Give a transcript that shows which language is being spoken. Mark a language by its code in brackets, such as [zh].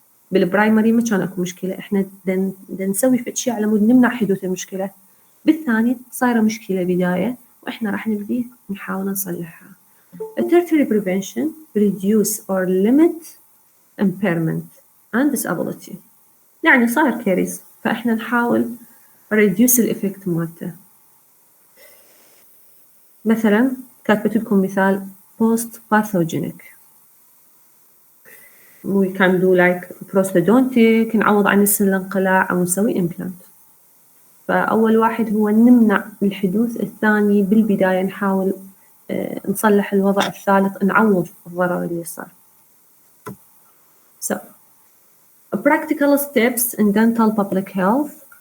[ar] بالبرايمري ما كان أكو مشكلة، إحنا نسوي فد شيء على مود نمنع حدوث المشكلة. بالثاني صايرة مشكلة بداية وإحنا راح نبدي نحاول نصلحها. [en] Tertiary prevention reduce or limit impairment and disability. [ar] يعني صاير كارثة فإحنا نحاول reduce الإفكت مالته. مثلا كاتبت لكم مثال post pathogenic. [en] we can do like prosthodontic [ar] نعوض عن السن الانقلاع أو نسوي implant. فأول واحد هو نمنع الحدوث، الثاني بالبداية نحاول نصلح الوضع، الثالث نعوض الضرر اللي صار. [en] So practical steps in dental public health.